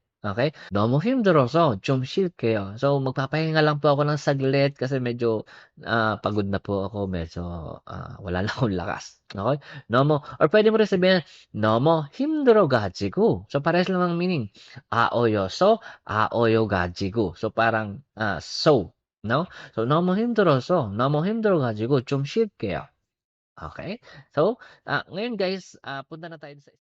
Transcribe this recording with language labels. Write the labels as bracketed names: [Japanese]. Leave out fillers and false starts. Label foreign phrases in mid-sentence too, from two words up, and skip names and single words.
[Korean] Okay, 너무 힘들어서 좀 쉴게요. [Filipino] So, magpapahinga lang po ako ng saglit kasi medyo pagod na po ako. Medyo wala na akong lakas. [Korean] Okay, 너무, [Filipino] or pwede mo rin sabihin, [Korean] 너무 힘들어가지고. [Filipino] So, parehas lang ang meaning. 아어여서, So, parang so. No? [Korean] So 너무 힘들어 가지고 좀 쉴게요. [Filipino] Okay? So, ngayon guys, punta na tayo sa